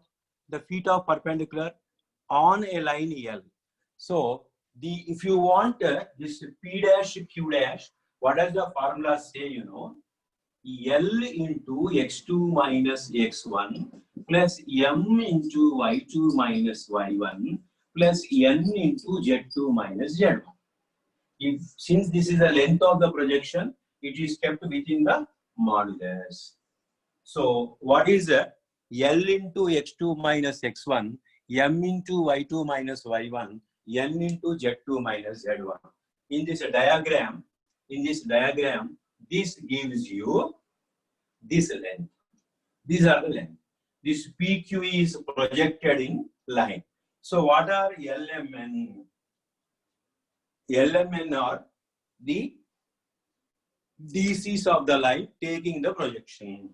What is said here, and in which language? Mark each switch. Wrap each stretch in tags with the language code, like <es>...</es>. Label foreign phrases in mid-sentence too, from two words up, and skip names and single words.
<en>The feet of perpendicular on a line L. So, if you want this P dash, Q dash, what does the formula say, you know? L into x2 minus x1 plus m into y2 minus y1 plus n into z2 minus z1. Since this is the length of the projection, it is kept within the modulus. So, what is L into x2 minus x1, m into y2 minus y1, n into z2 minus z1? In this diagram, this gives you this length. These are the length. This PQ is projected in line. So, what are LMN? LMN are the DCs of the line taking the projection.</en>